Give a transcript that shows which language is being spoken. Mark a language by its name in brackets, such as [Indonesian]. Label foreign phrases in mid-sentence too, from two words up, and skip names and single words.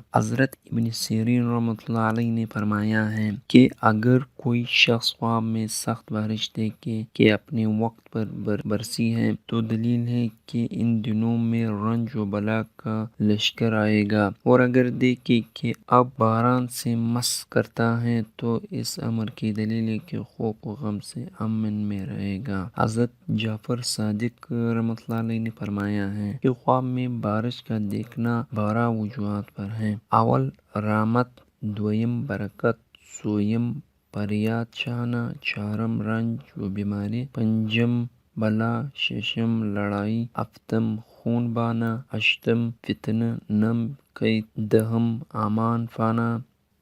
[Urdu] حضرت ابن سیرین رحمۃ اللہ علیہ نے فرمایا ہے کہ اگر کوئی شخص خواب میں سخت بارش دیکھے کہ اپنے وقت پر برسی ہے تو دلیل ہے کہ ان دنوں میں رنج و بلا کا لشکر آئے گا، اور اگر دیکھے کہ اب باران سے مس کرتا ہے تو اس امر کی دلیل ہے کہ خوف و غم سے امن میں رہے گا۔ حضرت جعفر صادق رحمۃ اللہ علیہ نے فرمایا ہے کہ خواب میں بارش کا دیکھنا 12 وجوہات پر ہے۔ اول رحمت، دویم برکت، سوم فریاد شاہانہ، چہارم رنج و بیماری، پنجم بلا، ششم لڑائی، ہفتم خون بانا، اشتم فتنہ، نم قید، دہم امان فانا،